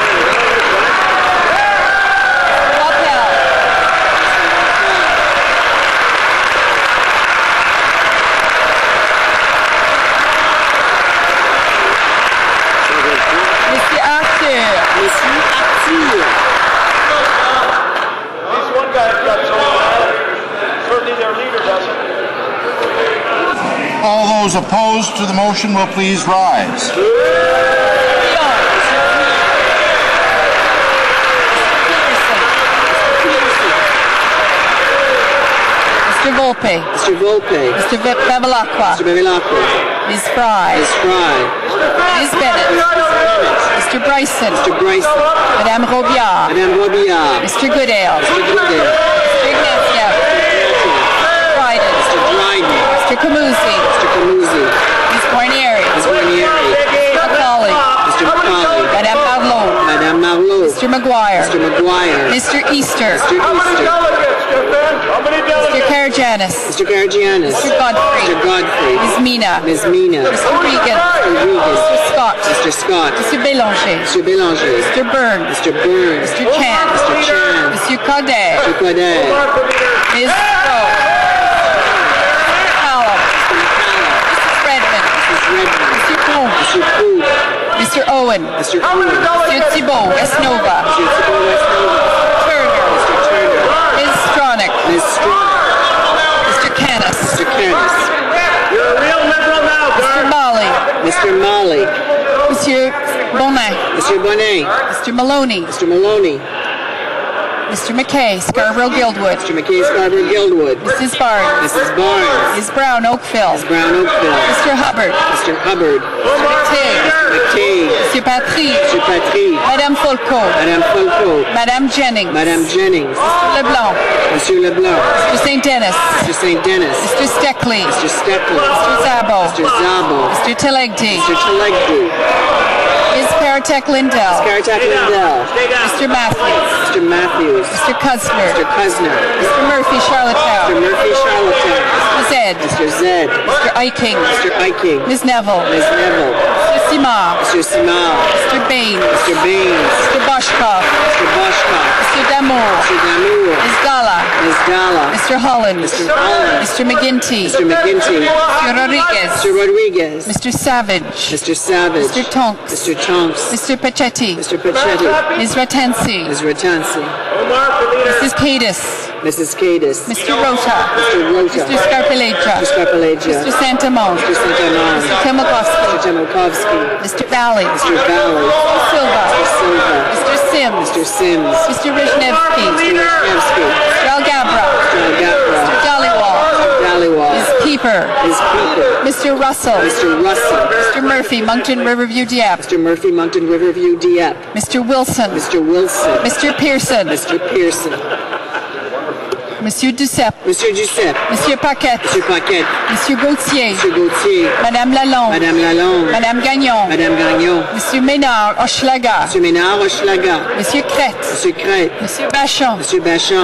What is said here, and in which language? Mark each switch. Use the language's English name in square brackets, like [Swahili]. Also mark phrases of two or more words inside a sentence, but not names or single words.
[English] Wappel, Monsieur Arthur, Monsieur Arthur, This one guy's got so bad, certainly their leader doesn't. All those opposed to the motion will please rise. Mr. Volpe, Mr. Volpe, Mr. Bevilacqua, Mr. Bevilacqua, Ms. Fry, Ms. Fry, Ms. Bennett, Mr. Bryson, Mr. Bryson, Madame Robillard, Madame Robillard, Mr. Goodale, Mr. Goodale, Mr. Ignatieff, Dryden, Mr. Dryden, Mr. Camusi, Mr. Camusi, Ms. Guarnieri, Ms. Guarnieri, Mr. McCauley, Mr. McCauley, Madame Marlowe, Madame Marlowe, Mr. Maguire, Mr. Maguire, Mr. Easter, Mr. Easter, Delegates, Stefan. How many Mr. delegates? Karajanis, Mr. Karagianis, Mr. Godfrey, Mr. Godfrey, Ms. Mina, Ms. Mina, Mr. Regan, Mr. Regan, Mr. Scott, Mr. Scott, Mr. Bélanger, Mr. Bélanger, Mr. Byrne, Mr. Burns, Mr. Chan, Mr. Chan, Mr. Cadet, Mr. Quadet, Ms. Rowe, Mr. Callum, Mrs. Redmond, Mrs. Redmond, Mr. Poon, Mr. Poole, Mr. Owen, Mr. Owen, Mr. Thibault, Westnova, Mr. Thibault Westnova, Turner, Mr. Turner, Ms. Stronach, Ms. Strong, Mr. Canis, Mr. Canis, You're a real liberal now, Mr. Garth. Molly, Mr. Molly, Monsieur Bonin, Mr. Bonnet, Mr. Maloney, Mr. Maloney, Mr. McKay, Scarborough Guildwood, Mr. McKay Scarborough Guildwood, Mrs. Barnes, Mrs. Barnes, Ms. Brown Oakville, Ms. Brown Oakville, Mr. Hubbard, Mr. Hubbard, Mr. Tig, McKay, Mr. Patry, Mr. Patry, Madame Folco, Madame Folco, Madame Jennings, Madame Jennings, Leblanc, Monsieur Leblanc, Mr. St. Dennis, Mr. St. Dennis, Mr. Steckley, Mr. Steckley, Mr. Zabo, Mr. Zabo, Mr. Telegdi, Mr. Telegdi, Ms. Paratek Lindell, Caratak Lindell, Mr. Matthews, Mr. Matthews, Mr. Cusner, Mr. Cusner, Mr. Murphy Mr. Charlottetown, Murphy Charlottetown, Mr. Zed, Mr. Zed, Mr. Iking, Mr. Iking, Ms. Neville, Ms. Neville, Mr. Simard, Mr. Simard, Mr. Baines, Mr. Baines, Mr. Boschkoff, Mr. Boschkoff, Mr. Damour, Mr. Damour, Ms. Gala, Ms. Dalla, Mr. Holland, Mr. Holland, Mr. McGinty, Mr. McGinty, Mr. Rodriguez, Mr. Rodriguez, Mr. Savage, Mr. Savage, Mr. Tonks, Mr. Tonks, Mr. Pachetti, Mr. Pachetti, Ms. Ratensi, Ms. Ratansi, Mrs. Cadis, Mrs. Cadis, Mr. Rota, Mr. Rota, Mr. Scarpelegia, Mr. Scarpelegia, Mr. Santamon, Mr. Santamon, Mr. Temokovsky, Mr. Temokovsky, Mr. Valley, Mr. Valley, Mr. Silva, Mr. Silva, Mr. Sims, Mr. Sims, Mr. Rizhnevsky, Mr. Wisniewski, Mr. Algabra, Mr. Algapra, Mr. Dollywall, Dallywall, Ms. Keeper, Ms. Peeper, Mr. Russell, Mr. Russell, Mr. Murphy, Moncton Riverview Dieppe, Mr. Murphy, Moncton Riverview, Dieppe, Mr. Wilson, Mr. Wilson, Mr. Pearson, Mr. Pearson, Monsieur Duceppe, Monsieur Giuseppe, Monsieur Paquette, Monsieur Paquette, Monsieur Gauthier, Monsieur Gauthier, Madame Lalonde, Madame Lalonde, Madame Gagnon, Madame Gagnon, Monsieur Ménard, Hochelaga, Monsieur Ménard, Hochelaga, Monsieur Crête, Monsieur Crête, Monsieur Bachon, Monsieur Bachand,